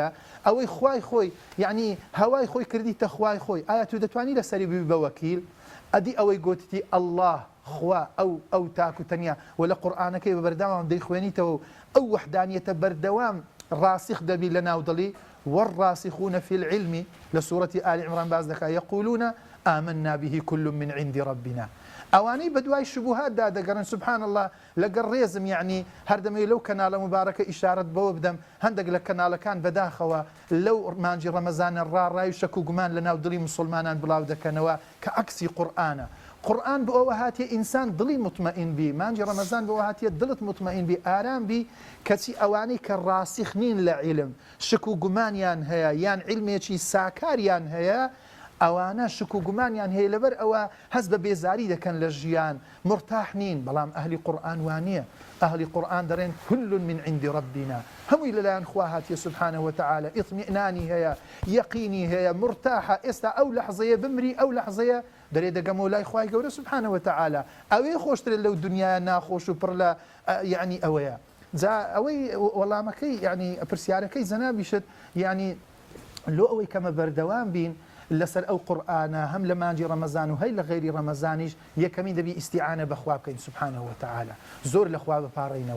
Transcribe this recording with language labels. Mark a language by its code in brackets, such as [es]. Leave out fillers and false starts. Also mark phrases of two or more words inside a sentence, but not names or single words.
[ckb] ئەوەی خوای خۆی یعنی هەوای خۆی کردیتە خوای خۆی، ئایا تو دەتوانی لەسەری ببی بە وەکیل؟ ئەدی ئەوەی گوتیتی ئەڵڵاه خوا ئەو تاکو تەنیا و لە قورئانەکەی بە بەردەوام دەیخوێنیتەوە، ئەو وحدانیەتە بەردەوام راسخ دەبی لە ناو دڵی. [ar] والراسخون في العلم لسورة آل عمران [ckb] باز دەکا [ar] يقولون آمنا به كل من عند ربنا. [ckb] ئەوانەی بە دوای شبوهات دادەگەڕن [ar] سبحان الله. [ckb] لەگەڕ ڕێزم یعنی هەردەمەی لەو کەناڵە مبارەکە ئیشارەت بەوە بدەم، هەندێک لە کەناڵەکان بەداخەوە لەو مانجی ڕەمەزانە ڕاڕای و شەک و گومان لە ناو دڵی مسلمانان بڵاو دەکەنەوە کە عەکسی قورئانە. قورئان بۆ ئەوە هاتیە ئینسان دڵی مطمئن بی، مانجی ڕەمەزان بۆ ئەوە هاتیە دڵت مطمئن بی، ئارام بی. کەچی ئەوانەی کە ڕاسخ نین لە عیلم، شک و گومانیان هەیە یان عیلمێکی ساکاریان هەیە، ئەوانە شک و گومانیان هەیە لەبەر ئەوە هەست بە بێزاری دەکەن لە ژیان، مرتاح نین. بەڵام ئەهلی قورئان وانییە. ئەهلی قورئان دەڕێن [ar] كل من عند ربنا، [ckb] هەمووی لەلایەن خوا هاتیە [ar] سبحانه وتعالى، [ckb] ئیطمئنانی هەیە، یەقینی هەیە، مرتاحە. ئێستا ئەو لەحظەیە بمری، ئەو لەحظەیە دەرێ دەگەمەوە لای خوای گەورە [ar] سبحانه وتعالى. [ckb] ئەوەی خۆشترێت لەو دنیاە ناخۆش و پڕ لە یعنی ئەوەیە. جا ئەوەی وەڵامەکەی یعنی پرسیارەکەی زەنابیشت یعنی لۆ ئەوەی کەمە بەردەوام بین لەسەر ئەو قورئانە، هەم لە مانجی ڕەمەزان و هەی لە غەیری ڕەمەزانیش یەکەمین دەبی ئیستیعانە بەخوا بکەین [ar] سبحانه وتعالى، [ckb] زۆر لە خوا بپاڕینەوە.